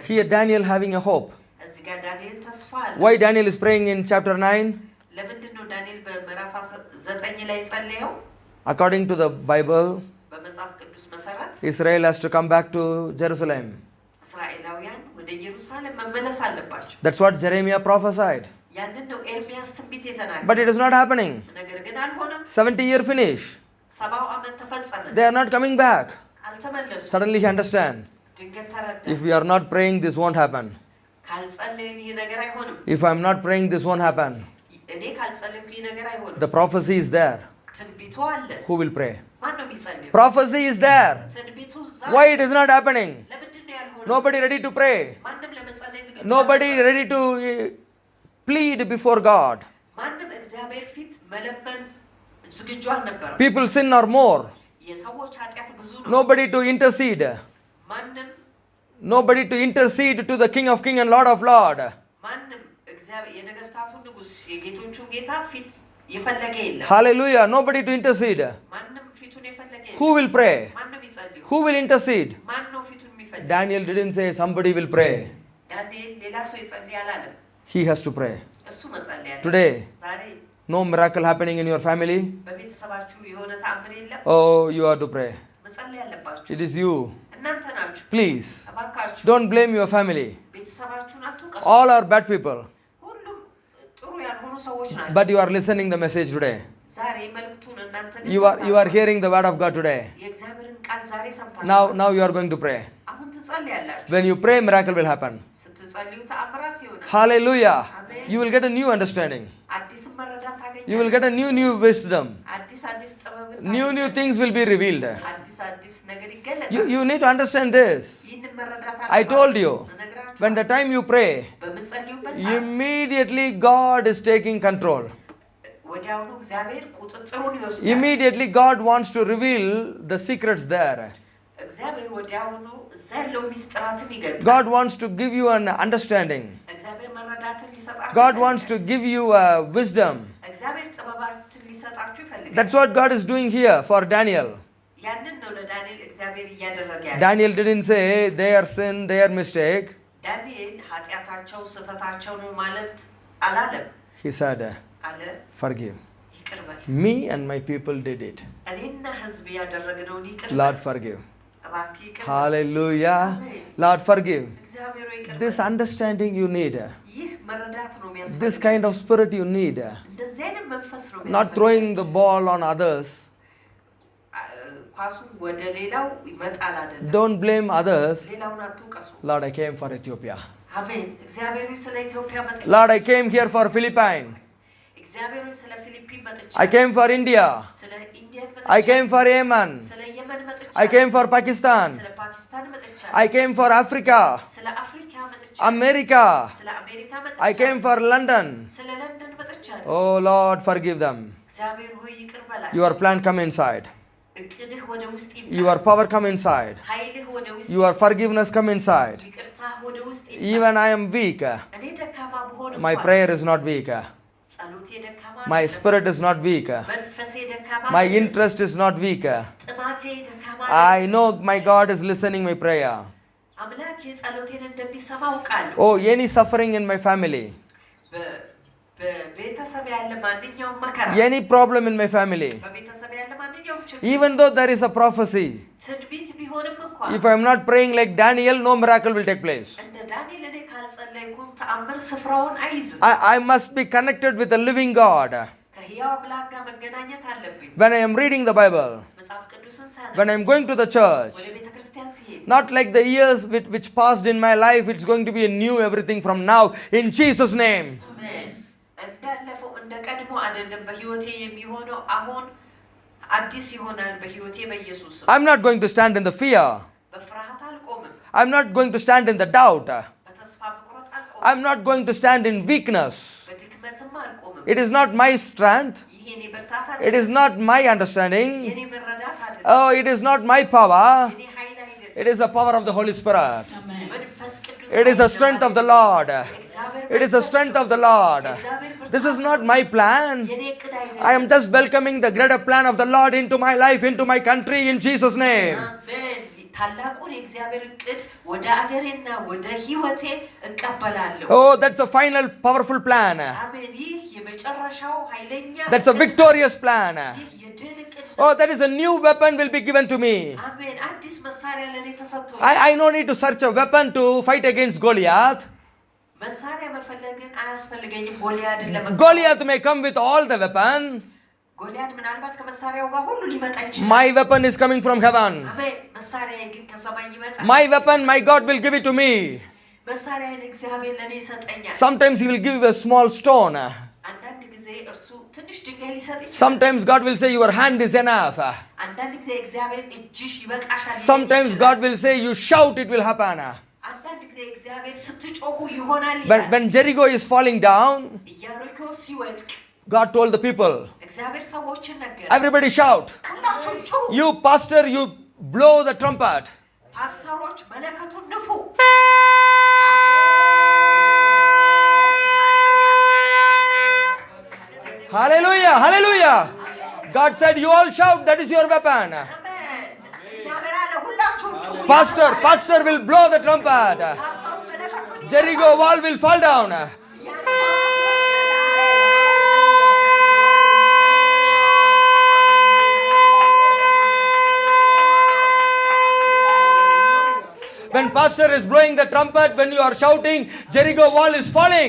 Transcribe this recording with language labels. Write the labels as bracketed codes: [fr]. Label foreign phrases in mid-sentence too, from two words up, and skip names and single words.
[en] Here Daniel having a hope. [am] እዚህ ጋር ዳንኤል ተስፋ አለ። [en] Why Daniel is praying in chapter 9? [am] ለምንድን ነው ዳንኤል በምዕራፍ 9 ላይ ጸለየው? [en] According to the Bible, [am] በመጽሐፍ ቅዱስ መሰረት [en] Israel has to come back to Jerusalem. [am] እስራኤላውያን ወደ ኢየሩሳሌም መመለስ አለባቸው። [en] That's what Jeremiah prophesied. [am] ያንን ነው ኤርሚያስ ትንቢት የተናገረው። [en] But it is not happening. [am] ነገር ግን አልሆነም። [en] 70-year finish. [am] 70 ዓመት ተፈጸመ። [en] They are not coming back. [am] አልተመለሱም። [en] Suddenly he understand. [am] ድንገት ተረዳ። [en] If we are not praying, this won't happen. [am] ካልጸለይን ይህ ነገር አይሆንም። [en] If I am not praying, this won't happen. [am] እኔ ካልጸለይኩ ይህ ነገር አይሆንም። [en] The prophecy is there. [am] ትንቢቱ አለ። [en] Who will pray? [am] ማን ነው የሚጸልየው? [en] Prophecy is there. [am] ትንቢቱ እዛ። [en] Why it is not happening? [am] ለምንድን ነው ያልሆነው? [en] Nobody ready to pray. [am] ማንም ለመጸለይ ዝግጁ [en] Nobody ready to plead before God. [am] ማንም እግዚአብሔር ፊት መለመን ዝግጁ አልነበረም። [en] People sin or more. [am] የሰዎች ኃጢአት ብዙ ነው። [en] Nobody to intercede. [am] ማንም [en] Nobody to intercede to the King of Kings and Lord of Lords. [am] ማንም እግዚአብሔር የነገስታቱ ንጉስ የጌቶቹ ጌታ ፊት የፈለገ የለም። [en] Hallelujah. Nobody to intercede. [am] ማንም ፊቱን የፈለገ የለም። [en] Who will pray? [am] ማንም ይጸልዩ? [en] Who will intercede? [am] ማን ነው ፊቱን የሚፈልግ? [en] Daniel didn't say somebody will pray. [am] ዳንኤል ሌላ ሰው ይጸልይ አላለም። [en] He has to pray. [am] እሱ መጸለይ አለ። [en] Today, [am] ዛሬ [en] no miracle happening in your family. [am] በቤተሰባችሁ የሆነ ተአምር የለም። [en] Oh, you have to pray. [am] መጸለይ አለባችሁ። [en] It is you. [am] እናንተ ናችሁ። [en] Please, [am] እባካችሁ [en] don't blame your family. [am] ቤተሰባችሁን አትውቀሱ። [en] All are bad people. [am] ሁሉም ጥሩ ያልሆኑ ሰዎች ናቸው። [en] But you are listening the message today. [am] ዛሬ መልእክቱን እናንተ ግን [en] You are hearing the word of God today. [am] የእግዚአብሔርን ቃል ዛሬ ሰምታችሁ [en] Now you are going to pray. [am] አሁን ትጸልያላችሁ። [en] When you pray, miracle will happen. [am] ስትጸልዩ ተአምራት ይሆናል። [en] Hallelujah. Amen. You will get a new understanding. [am] አዲስ መረዳት ታገኛለህ። [en] You will get a new wisdom. [am] አዲስ ጥበብን [en] New [am] ታገኛለህ። [en] things will be revealed. [am] አዲስ ነገር ይገለጣል። [en] You need to understand this. [am] ይህንን መረዳት [en] I told you, [am] እነግራችኋለሁ። [en] when the time you pray, [am] በምትጸልዩበት ሰዓት [en] immediately God is taking control. [am] ወዲያውኑ እግዚአብሔር ቁጥጥሩን ይወስዳል። [en] Immediately God wants to reveal the secrets there. [am] እግዚአብሔር ወዲያውኑ እዛ ያለው ሚስጥራትን ይገልጣል። [en] God wants to give you an understanding. [am] እግዚአብሔር መረዳትን ሊሰጣችሁ [en] God [am] ይፈልጋል። [en] wants to give you wisdom. [am] እግዚአብሔር ጥበባትን ሊሰጣችሁ ይፈልጋል። [en] That's what God is doing here for Daniel. [am] ያንን ነው ለዳንኤል እግዚአብሔር እያደረገ ያለው። [en] Daniel didn't say their sin, their mistake. [am] ዳንኤል ኃጢአታቸው ስህተታቸው ነው ማለት አላለም። [en] He said, [am] አለ [en] forgive. [am] ይቅር በል። [en] Me and my people did it. [am] እኔና ሕዝብ ያደረግነውን ይቅር [en] Lord, [am] በል። [en] forgive. [am] እባክህ ይቅር በል። [en] Hallelujah. Amen. Lord, forgive. [am] እግዚአብሔር ሆይ ይቅር [en] This [am] በል። [en] understanding you need. [am] ይህ መረዳት ነው የሚያስፈልገው። [en] This kind of spirit you need. [am] እንደዚህ አይነት መንፈስ ነው [en] Not [am] የሚያስፈልገው። [en] throwing the ball on others. [am] ኳሱን ወደ ሌላው ይመጣል አይደለም። [en] Don't blame others. [am] ሌላውን አትውቀሱ። [en] Lord, I came for Ethiopia. [am] አሜን። እግዚአብሔር ሆይ ስለ ኢትዮጵያ መጥቼ [en] Lord, I came here for Philippines. [am] እግዚአብሔር ሆይ ስለ ፊሊፒን መጥቼ [en] I came for India. [am] ስለ ኢንዲያን መጥቼ [en] I came for Yemen. [am] ስለ የመን መጥቼ [en] I came for Pakistan. [am] ስለ ፓኪስታን መጥቼ [en] I came for Africa. [am] ስለ አፍሪካ መጥቼ [en] America. [am] ስለ አሜሪካ መጥቼ [en] I came for London. [am] ስለ ለንደን መጥቼ [en] Oh Lord, forgive them. [am] እግዚአብሔር ሆይ ይቅር በላቸው። [en] Your plan come inside. [am] እቅድህ ወደ ውስጥ ይምጣ። [en] Your power come inside. [am] ኃይልህ ወደ ውስጥ [en] Your forgiveness come inside. [am] ይቅርታህ ወደ ውስጥ ይምጣ። [en] Even I am weak. [am] እኔ ደካማ ብሆን [en] My [am] እንኳን [en] prayer is not weak. [am] ጸሎቴ ደካማ [en] My [am] አይደለም። [en] spirit is not weak. [am] መንፈሴ ደካማ [en] My [am] አይደለም። [en] interest is not weak. [am] ጥማቴ ደካማ [en] I know my God is listening my prayer. [am] አምላክ የጸሎቴን እንደሚሰማ አውቃለሁ። [en] Oh, any suffering in my family. [am] በቤተሰብ ያለ ማንኛውም መከራ [en] Any problem in my family. [am] በቤተሰብ ያለ ማንኛውም ችግር [en] Even though there is a prophecy. [am] ትንቢት ቢሆንም እንኳን [en] If I am not praying like Daniel, no miracle will take place. [am] እንደ ዳንኤል እኔ ካልጸለይኩም ተአምር ስፍራውን አይዝም። [en] I must be connected with the living God. [am] ከሕያው አምላክ ጋር መገናኘት አለብኝ። [en] When I am reading the Bible, [am] መጽሐፍ ቅዱስን ሳነብ [en] when I am going to the church, [am] ወደ ቤተ ክርስቲያን ሲሄድ [en] not like the years which passed in my life, it's going to be a new everything from now in Jesus' name. [am] አሜን። እንዳለፈው እንደ ቀድሞ አይደለም በህይወቴ የሚሆነው አሁን አዲስ ይሆናል በህይወቴ በኢየሱስ ስም። [en] I'm not going to stand in the fear. [am] በፍርሃት አልቆምም። [en] I'm not going to stand in the doubt. [am] በተስፋ መቁረጥ አልቆምም። [en] I'm not going to stand in weakness. [am] በድክመትም አልቆምም። [en] It is not my strength. [am] ይሄ የኔ ብርታት [en] It is not my understanding. [am] የኔ መረዳት አይደለም። [en] Oh, it is not my power. [am] የኔ ኃይል አይደለም። [en] It is the power of the Holy Spirit. Amen. [am] መንፈስ ቅዱስ [en] It is the strength of the Lord. [am] እግዚአብሔር [en] It is the strength of the Lord. This is not my plan. [am] የኔ ዕቅድ አይደለም። [en] I am just welcoming the greater plan of the Lord into my life, into my country, in Jesus' name. [am] አሜን። ታላቁን የእግዚአብሔር ዕቅድ ወደ አገሬና ወደ ህይወቴ እቀበላለሁ። [en] Oh, that's a final powerful plan. [am] አሜን። ይህ የመጨረሻው ኃይለኛ [en] That's a victorious plan. [am] ይህ የድል ዕቅድ ነው። [en] Oh, that is a new weapon will be given to me. [am] አሜን። አዲስ መሳሪያ ለኔ ተሰጥቶኛል። [en] I no need to search a weapon to fight against Goliath. [am] መሳሪያ መፈለግን አያስፈልገኝም። ጎልያድን ለመግጠም [en] Goliath may come with all the weapon. [am] ጎልያድ ምናልባት ከመሳሪያው ጋር ሁሉ ሊመጣ ይችላል። [en] My weapon is coming from heaven. [am] አሜን። መሳሪያዬ ግን ከሰማይ ይመጣል። [en] My weapon, my God will give it to me. [am] መሳሪያዬን እግዚአብሔር ለኔ ይሰጠኛል። [en] Sometimes He will give a small stone. [am] አንዳንድ ጊዜ እርሱ ትንሽ ድንጋይ ሊሰጥ ይችላል። [en] Sometimes God will say your hand is enough. [am] አንዳንድ ጊዜ እግዚአብሔር እጅሽ ይበቃሻል ሊል [en] Sometimes [am] ይችላል። [en] God will say you shout, it will happen. [am] አንዳንድ ጊዜ እግዚአብሔር ስትጮሁ ይሆናል [en] When, [am] ይላል። [en] when Jericho is falling down, [am] ኢያሪኮ ሲወድቅ [en] God told the people, [am] እግዚአብሔር ሰዎችን ነገረ። [en] everybody shout. [am] ሁላችሁም ጩሁ። [en] You pastor, you blow the trumpet. [am] ፓስተሮች መለከቱን ንፉ። [en] Hallelujah, hallelujah. God said you all shout, that is your weapon. [am] አሜን። እግዚአብሔር አለ ሁላችሁም ጩሁ። [en] Pastor will blow the trumpet. [am] ፓስተሩ መለከቱን ይነፋል። [en] Jericho wall will fall down. [am] ኢያሪኮ [en] When pastor is blowing the trumpet, when you are shouting, Jericho wall is falling.